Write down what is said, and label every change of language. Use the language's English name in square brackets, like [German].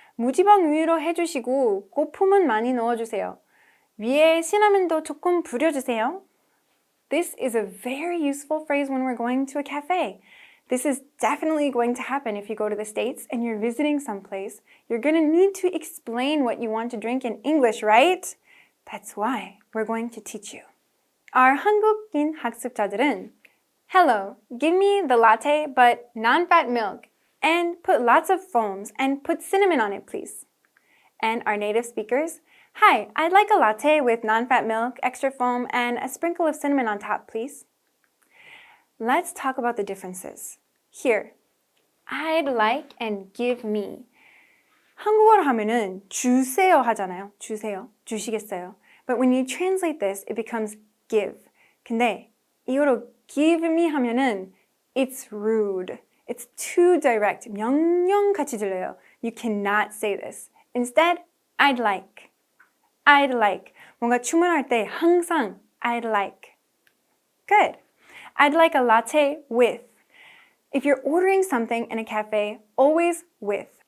[Korean] 무지방 우유로 해주시고 거품은 많이 넣어주세요. 위에 시나몬도 조금 뿌려주세요. [English] This is a very useful phrase when we're going to a cafe. This is definitely going to happen if you go to the States and you're visiting someplace. You're going to need to explain what you want to drink in English, right? That's why we're going to teach you. Our [Korean] 한국인 학습자들은 [English] Hello, give me the latte but non-fat milk and put lots of foams and put cinnamon on it, please. And our native speakers Hi, I'd like a latte with non-fat milk, extra foam, and a sprinkle of cinnamon on top, please. Let's talk about the differences. Here, I'd like and give me. [Korean] 한국어로 하면은 주세요 하잖아요. 주세요. 주시겠어요. [English] But when you translate this, it becomes give. [Korean] 근데 이거로 [English] give me [Korean] 하면은 [English] it's rude. It's too direct. [Korean] 명령같이 들려요. [English] You cannot say this. Instead, I'd like. I'd like. [Korean] 뭔가 주문할 때 항상 [English] I'd like. Good. I'd like a latte with. If you're ordering something in a cafe, always with.